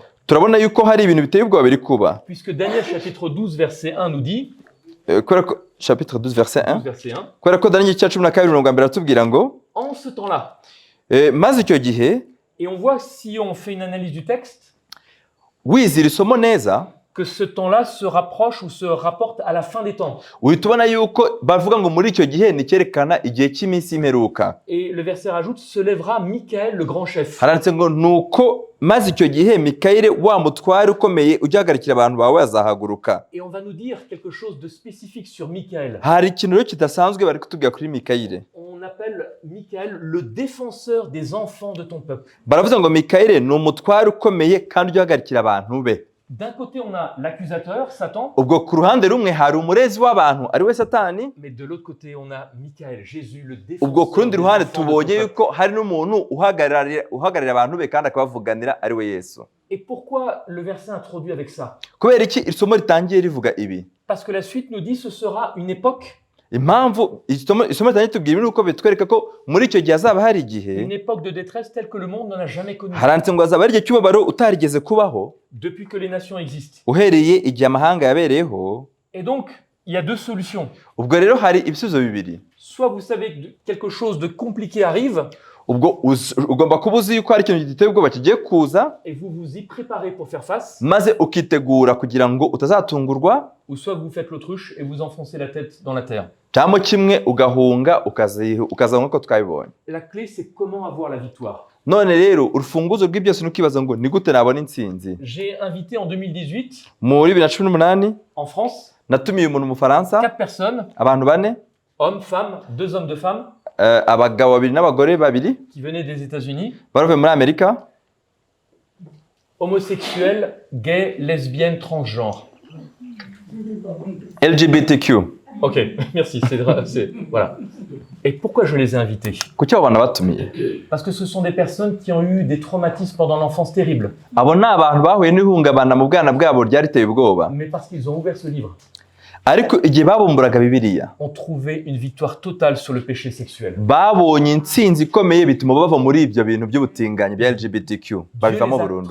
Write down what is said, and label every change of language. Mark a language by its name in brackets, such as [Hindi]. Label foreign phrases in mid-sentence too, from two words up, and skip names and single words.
[Kinyarwanda] turabona yuko hari ibintu biteye ubwoba biri kuba. [French] Puisque Daniel chapitre 12 verset 1 nous dit, [Kinyarwanda] Kubera ko [French] chapitre 12 verset 1, 12 verset 1, [Kinyarwanda] kubera ko Daniyeli cya 12 aratubwira ngo, [French] en ce temps-là, [Kinyarwanda] maze icyo gihe [French] et on voit si on fait une analyse du texte, [Kinyarwanda] wizira isomo neza, [French] que ce temps-là se rapproche ou se rapporte à la fin des temps. [Kinyarwanda] uhita ubona yuko bavuga ngo muri icyo gihe ni cyerekana igihe cy'iminsi y'imperuka. [French] Et le verset rajoute, se lèvera Michael le grand chef. [Kinyarwanda] Haranditse ngo nuko maze icyo gihe Mikayeli wa mutware ukomeye ugihagarikira abantu bawe azahaguruka. [French] Et on va nous dire quelque chose de spécifique sur Michael. [Kinyarwanda] Hari ikintu rero kidasanzwe bari kutubwira kuri Mikayeli. [French] On appelle Michael le défenseur des enfants de ton peuple. [Kinyarwanda] Baravuze ngo Mikayeli ni umutware ukomeye kandi ugihagarikira abantu be. [French] D'un côté, on a l'accusateur, Satan, [Kinyarwanda] Ubwo ku ruhande rumwe hari umurezi w'abantu ari we Satani, [French] mais de l'autre côté, on a Michael, Jésus, le [Kinyarwanda] ubwo ku [French] défenseur [Kinyarwanda] rundi [French] des [Kinyarwanda] ruhande [French] enfants de ton [Kinyarwanda] tubonye [French] peuple. [Kinyarwanda] yuko hari n'umuntu uhagararira abantu be kandi akabavuganira ari we Yesu. [French] Et pourquoi le verset introduit avec ça? [Kinyarwanda] Kubera iki isomo ritangiye rivuga ibi? [French] Parce que la suite nous dit ce sera une époque, [Kinyarwanda] Impamvu isomo ritangiye tubwira nuko bitwereka ko muri icyo gihe hazaba hari igihe [French] une époque de détresse telle que le monde n'en a jamais connue. [Kinyarwanda] haranditse ngo hazaba hari igihe cy'ububabaro utarigeze kubaho [French] Depuis que les nations existent. [Kinyarwanda] uhereye igihe amahanga yabereyeho. [French] Et donc, il y a deux solutions. [Kinyarwanda] Ubwo rero hari ibisubizo bibiri. [French] Soit vous savez que quelque chose de compliqué arrive [Kinyarwanda] Ubwo ugomba kuba uzi yuko hari ikintu giteye ubwoba kigiye kuza, [French] et vous vous y préparez pour faire face, [Kinyarwanda] maze ukitegura kugira ngo utazatungurwa, [French] ou soit vous faites l'autruche et vous enfoncez la tête dans la terre. [Kinyarwanda] cyangwa kimwe ugahunga ukaza nk'uko twabibonye. [French] La clé, c'est comment avoir la victoire. [Kinyarwanda] None rero urufunguzo rw'ibyose ni ukibaza ngo ni gute nabona intsinzi. [French] J'ai invité en 2018, [Kinyarwanda] Muri 2018 [French] en France, [Kinyarwanda] natumiye umuntu mu Faransa, [French] 4 personnes, [Kinyarwanda] abantu 4, [French] hommes, femmes, 2 hommes, 2 femmes, [Kinyarwanda] abagabo babiri n'abagore babiri [French] qui venaient des États-Unis, [Kinyarwanda] bavuye muri Amerika, [French] homosexuels, gays, lesbiennes, transgenres. LGBTQ. Ok, merci, voilà. Et pourquoi je les ai invités? [Kinyarwanda] Kuki abo bantu batumiye? [French] Parce que ce sont des personnes qui ont eu des traumatismes pendant l'enfance terribles, [Kinyarwanda] Abo ni abantu bahuye n'ihungabana mu bwana bwabo ryariteye ubwoba, [French] mais parce qu'ils ont ouvert ce livre, [Kinyarwanda] ariko igihe babumburaga Bibiliya [French] ont trouvé une victoire totale sur le péché sexuel. [Kinyarwanda] babonye intsinzi ikomeye bituma bava muri ibyo bintu by'ubutinganyi bya LGBTQ, [French] Dieu [Kinyarwanda] babivamo [French] les a [Kinyarwanda] burundu.